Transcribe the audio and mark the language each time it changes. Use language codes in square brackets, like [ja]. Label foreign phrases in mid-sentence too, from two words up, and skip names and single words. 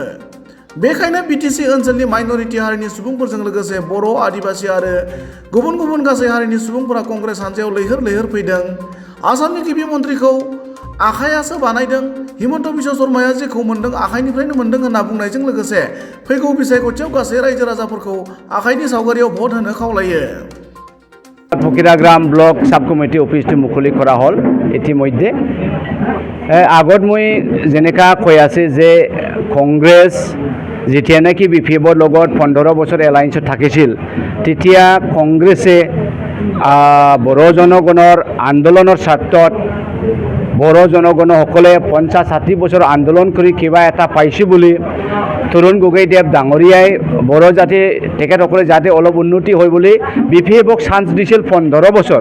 [brx] बेखायनो बिटिसि ओनसोलनि माइनरिटि हारिनि सुबुंफोरजों लोगोसे बर' आदिबासि आरो गुबुन गुबुन गासै हारिनि सुबुंफोरा कंग्रेस हान्जायाव लैहोर लैहोर फैदों। आसामनि गिबि मन्थ्रिखौ आखायासो बानायदों, हिमन्त बिश्व शर्माया जेखौ मोनदों आखाइनिफ्रायनो मोनदों होनना बुंनायजों लोगोसे फैगौ बिसायख'थियाव गासै रायजो राजाफोरखौ आखाइनि सावगारियाव भट होनो खावलायो। [as] ফকিরাগ্রাম ব্লক সাব কমিটি অফিসটো মুকলি কৰা হ'ল ইতিমধ্যে। আগত মই যেনেকা কৈ আছে যে কংগ্ৰেছ যেতিয়া নেকি বিপিএফৰ লগত 15 বছৰ এলায়েন্সত থাকিছিল তেতিয়া কংগ্ৰেছে বড়ো জনগণৰ আন্দোলনৰ স্বাৰ্থত বড়ো জনগণসকলে 50-60 বছৰ আন্দোলন কৰি কিবা এটা পাইছে বুলি তৰুণ গগৈদেৱ ডাঙৰীয়াই বড়ো জাতি তেখেতসকলে যাতে অলপ উন্নতি হয় বুলি বিপিএফক চান্স দিছিল 15 বছৰ।